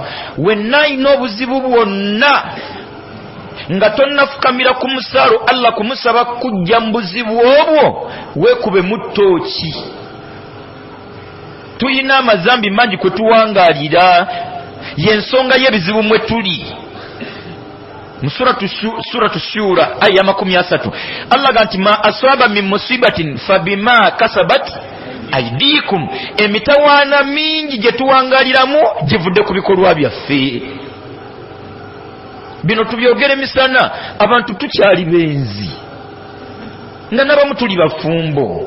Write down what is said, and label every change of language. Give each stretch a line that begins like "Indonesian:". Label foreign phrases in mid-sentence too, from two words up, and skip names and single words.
Ganda: Wenna alina obuzibu bwonna nga tonnafukamira ku musaalo Allah kumusaba kujja mu buzibu obwo, weekube mu ttooki. Tuyina amazambi mangi kwe tuwangaalira, y'ensonga y'ebizibu mwe tuli. Mu suratu Shura aya 30 Allah ganti
Arabic: ما أصاب من مصيبة فبما كسبت أيديكم.
Ganda: Emitawaana mingi gye tuwangaaliramu givudde ku bikolwa byaffe. Bino tubyogere misana, abantu tukyali benzi, nga n'abamu tuli bafumbo.